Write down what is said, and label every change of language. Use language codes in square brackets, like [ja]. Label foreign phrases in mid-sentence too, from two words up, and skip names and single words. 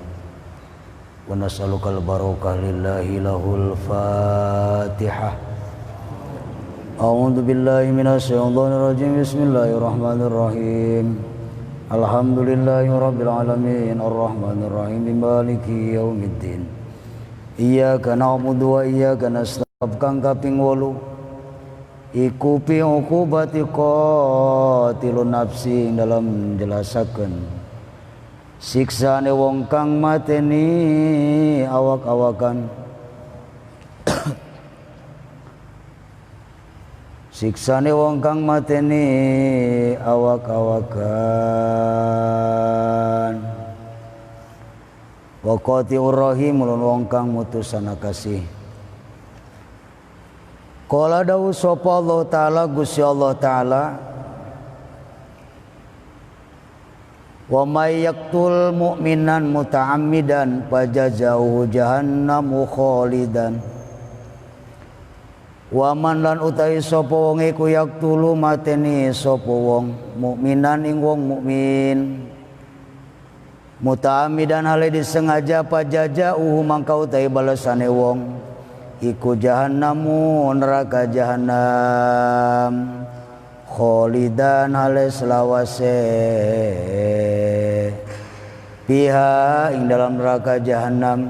[ar] ونسألك البركة لله له الفاتحة. أعوذ بالله من الشيطان الرجيم. بسم الله الرحمن الرحيم الحمد لله رب العالمين الرحمن الرحيم مالك يوم الدين. إياك نعبد وإياك نستعين. [jv] Kang kaping 8 iku [ar] في عقوبة قاتل النفس [jv] dalam jelasaken siksane wong kang mateni awak-awakan. Siksane wong kang mateni awak-awakan. [ar] وقاطع الرحم [jv] lan wong kang mutusana kasih. Qala dawu sapa Allah taala Gusti Allah taala, [ar] ومن يقتل مؤمنا متعمدا فجزاؤه جهنم خالدا. ومن [jv] lan utahi sapa wong iku yaqtulu mateni sapa wong mukminan ing wong mukmin muta'ammidan hale disengaja fajazauhu mangka utahi balesane wong iku jahannamu neraka jahannam khalidan hale selawase piha ing dalam neraka jahannam.